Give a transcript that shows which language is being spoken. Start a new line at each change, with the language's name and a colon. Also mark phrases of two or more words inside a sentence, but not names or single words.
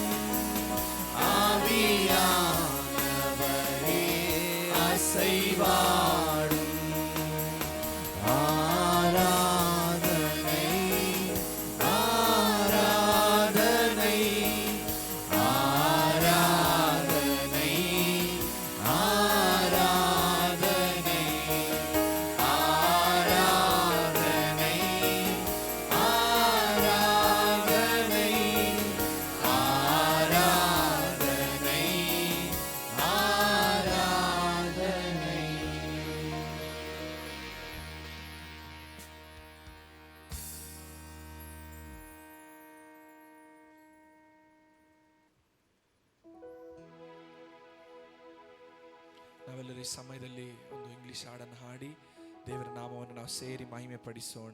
Tamil: ஆவியானவரே அசைவாடும் ஆராதனை ஆராதனை ஆராதனை ஆராதனை ஆராதனை ஆராதனை ஆராதனை ஆராதனை.
Kannada: ನಾವೆಲ್ಲರೂ ಈ ಸಮಯದಲ್ಲಿ ಒಂದು ಇಂಗ್ಲಿಷ್ ಹಾಡನ್ನು ಹಾಡಿ ದೇವರ ನಾಮವನ್ನು ನಾವು ಸೇರಿ ಮಹಿಮೆ ಪಡಿಸೋಣ.